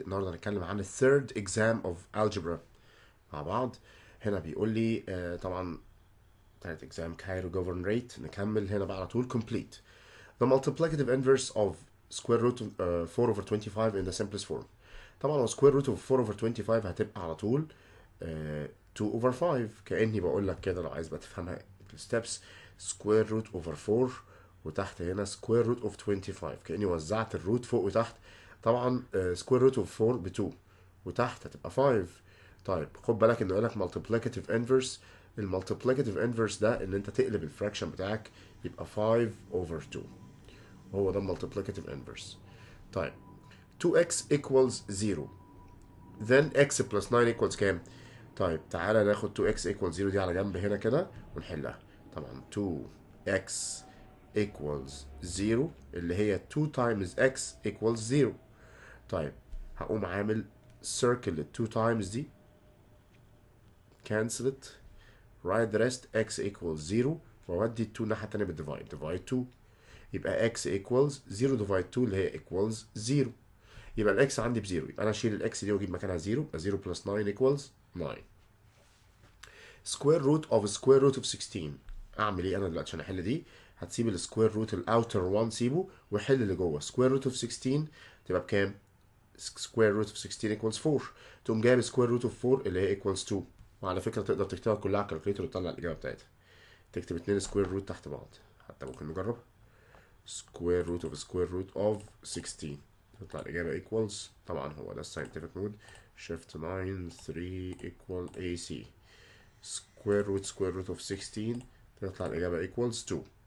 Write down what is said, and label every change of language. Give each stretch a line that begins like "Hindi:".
Arabic: النهارده هنتكلم عن
English: third exam of algebra
Arabic: مع بعض. هنا بيقول لي طبعا تالت exam Cairo govern rate. نكمل هنا بقى على طول complete.
English: The multiplicative inverse of square root of 4 over 25 in the simplest form.
Arabic: طبعا هو
English: square root of 4 over 25
Arabic: هتبقى على طول
English: 2 over 5.
Arabic: كأني بقول لك كده لو عايز بقى تفهمها steps
English: square root over 4
Arabic: وتحت هنا
English: square root of 25.
Arabic: كأني وزعت الروت فوق وتحت. طبعا
English: square root of 4
Arabic: ب 2 وتحت هتبقى 5. طيب خد بالك انه قالك
English: multiplicative inverse.
Arabic: المالتيبليكاتيف inverse ده ان انت تقلب الفراكشن بتاعك يبقى 5 over 2. هو ده المالتيبليكاتيف inverse. طيب
English: 2x equals 0 then x plus 9 equals
Arabic: كام؟ طيب تعالى ناخد
English: 2x equals 0
Arabic: دي على جنب هنا كده ونحلها.
English: طبعا 2x equals 0
Arabic: اللي هي
English: 2 times x equals 0.
Arabic: طيب هقوم عامل
English: circle ال 2 times دي cancel it write the rest x equals 0
Arabic: واودي ال 2 الناحية التانية بالديفايد
English: divide 2 يبقى x equals 0 divide 2 اللي هي equals 0.
Arabic: يبقى الاكس عندي بزيرو، يبقى انا اشيل الاكس دي واجيب مكانها 0 يبقى
English: 0 plus 9 equals 9. square root of square root of 16.
Arabic: اعمل ايه انا دلوقتي عشان احل دي؟ هتسيب السكوير روت الاوتر 1 سيبه وحل اللي جوه.
English: square root of 16
Arabic: تبقى بكام؟
English: square root of 16 equals 4.
Arabic: تقوم جايب
English: square root of 4
Arabic: اللي هي equals 2. وعلى فكره تقدر تكتبها كلها على الكالكوليتر وتطلع الاجابه بتاعتها. تكتب 2 square root تحت بعض، حتى ممكن نجرب.
English: square root of square root of 16
Arabic: تطلع الإجابة
English: equals،
Arabic: طبعا هو ده
English: scientific mode. shift 9 3 equal AC. square root of 16
Arabic: تطلع الإجابة
English: equals 2.